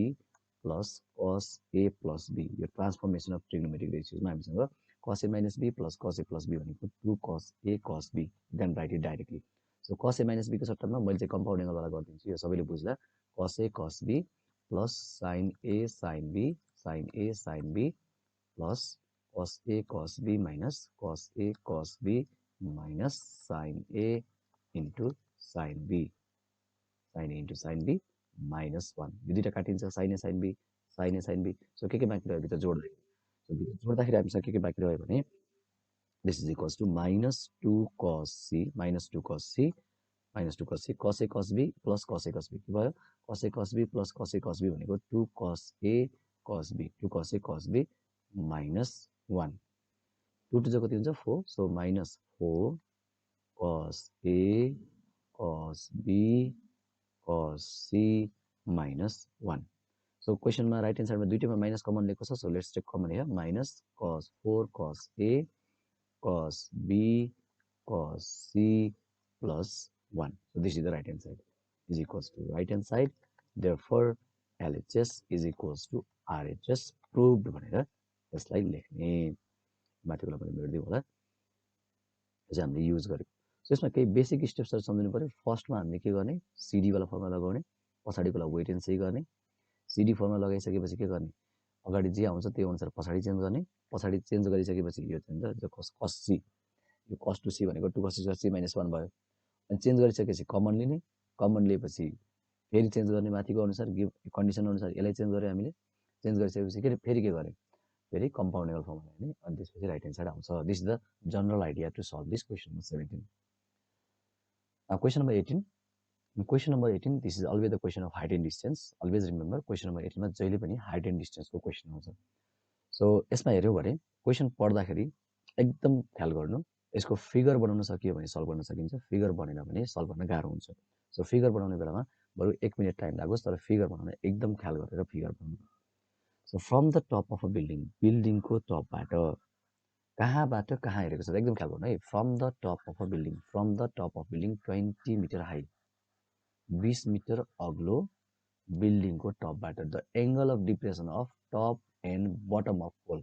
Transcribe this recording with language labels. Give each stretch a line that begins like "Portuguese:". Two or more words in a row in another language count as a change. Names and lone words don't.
English: plus cos A plus B
Nepali: यो
English: transformation of trigonometric
Nepali: रेसियोजमा हामीसँग
English: cos A minus B plus cos A plus B
Nepali: भनेको
English: 2 cos A cos B you can write it directly so cos A minus B
Nepali: को सट्टामा मैले चाहिँ
English: compound angleवाला
Nepali: गरिदिन्छु यो सबैले बुझ्दा
English: cos A cos B plus sin A sin B sin A sin B plus cos A cos B minus cos A cos B minus sin A into sin B sin A into sin B minus 1
Nepali: यो दुईटा काटिन्छ
English: sin A sin B
Nepali: सो के बाँकी रह्यो भित्र जोड्दै सो भित्र जोड्दाखेरि हामीसँग के बाँकी रह्यो भने
English: this is equals to minus 2 cos C minus 2 cos C minus 2 cos C cos A cos B plus cos A cos B
Nepali: प्लस cos A cos B के भयो
English: cos A cos B plus cos A cos B
Nepali: भनेको
English: 2 cos A cos B 2 cos A cos B minus 1
Nepali: 2 टु जो कति हुन्छ 4 सो
English: minus 4 cos A cos B cos C minus 1
Nepali: सो क्वेसनमा
English: right hand sideमा
Nepali: दुईटैमा माइनस कमन लिएको छ सो
English: let's take common here minus cos 4 cos A cos B cos C plus 1 so this is the right hand side is equals to right hand side therefore LHS is equals to RHS proved
Nepali: भनेर यसलाई लेख्ने माथिको मैले मेट्दिउँ होला यो चाहिँ हामीले युज गर्यौँ सो यसमा केही
English: basic stepsहरु
Nepali: सम्झिनु पर्यो फर्स्टमा हामीले के गर्ने CD वाला फर्मुला लगाउने पछाडिकोलाई
English: wait and see
Nepali: गर्ने CD फर्मुला लगाइसकेपछि के गर्ने अगाडि जे आउँछ त्यो अनुसार पछाडि चेन्ज गर्ने पछाडि चेन्ज गरिसकेपछि यो चाहिँ cos C यो
English: cos to C
Nepali: भनेको
English: 2 cos C minus 1
Nepali: भयो अनि चेन्ज गरिसकेपछि कमन लिने कमन लिएपछि फेरि चेन्ज गर्ने माथिको अनुसार
English: give condition
Nepali: अनुसार यसलाई चेन्ज गर्यो हामीले चेन्ज गरिसकेपछि फेरि के गर्यो फेरि
English: compound angle formula
Nepali: हेर्ने अनि त्यसपछि
English: right hand side
Nepali: आउँछ
English: this is the general idea to solve this question number 17 question number 18 question number 18 this is always the question of height and distance always remember question number 18
Nepali: जहिले पनि
English: height and distanceको question
Nepali: आउँछ सो यसमा हेर्यो भने क्वेसन पढ्दाखेरि एकदम ख्याल गर्नु यसको फिगर बनाउन सकियो भने सल्भ गर्न सकिन्छ फिगर बनेन भने सल्भ गर्न गाह्रो हुन्छ सो फिगर बनाउने बेलामा बरु 1 मिनेट टाइम लागोस् तर फिगर बनाउन एकदम ख्याल गरेर फिगर बनाउनु सो
English: from the top of a buildingको
Nepali: टपबाट कहाँबाट कहाँ हेरेको छ एकदम ख्याल गर्नु है
English: from the top of a building 20 meter high
Nepali: 20 मिटर अग्लो बिल्डिङको टपबाट
English: the angle of depression of top and bottom of